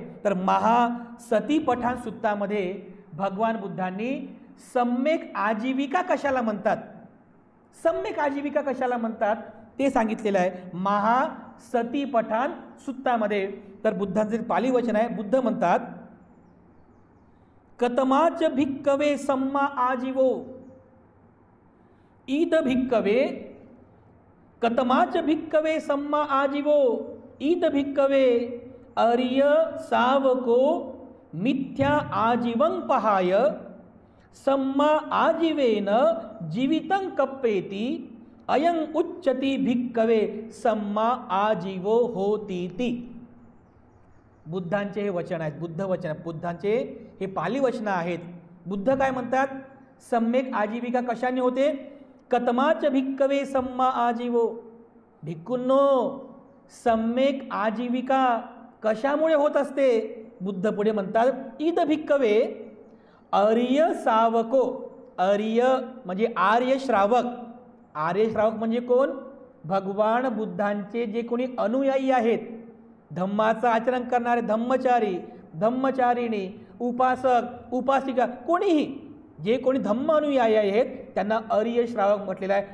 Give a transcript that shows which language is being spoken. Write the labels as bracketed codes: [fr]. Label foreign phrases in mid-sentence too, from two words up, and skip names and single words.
[mr] तर महासतीपठाण सुत्तामध्ये भगवान बुद्धांनी सम्यक आजीविका कशाला म्हणतात, सम्यक आजीविका कशाला म्हणतात ते सांगितलेलं आहे महासतीपठाण सुत्तामध्ये. तर बुद्धांचे पाली वचन आहे. बुद्ध म्हणतात, [pi] कतमाच भिक्कवे सम्मा आजीवो ईद भिक्कवे, कतमाच भिक्कवे सम्मा आजीवो ईद भिक्कवे अर्य सावको मिथ्या आजीवं पहाय सम्मा आजीवेन जीवितं कप्पेति अयं उच्चति भिक्कवे सम्मा आजीवो होतीति. [mr] बुद्धांचे हे वचन आहेत, बुद्ध वचन, बुद्धांचे हे पाली वचन आहेत. बुद्ध काय म्हणतात? सम्यक आजीविका कशाने होते? [pi] कतमाच भिक्कवे सम्मा आजीवो. [mr] भिक्खूंनो, सम्यक आजीविका कशामुळे होत असते? बुद्ध पुढे म्हणतात, [pi] ईद भिक्कवे आर्य सावको. [mr] आर्य म्हणजे आर्य श्रावक. आर्य श्रावक म्हणजे कोण? भगवान बुद्धांचे जे कोणी अनुयायी आहेत, धम्माचं आचरण करणारे धम्मचारी, धम्मचारिणी, उपासक, उपासिका, कोणीही जे कोणी धम्म अनुयायी आहेत त्यांना आर्य श्रावक म्हटलेलं आहे.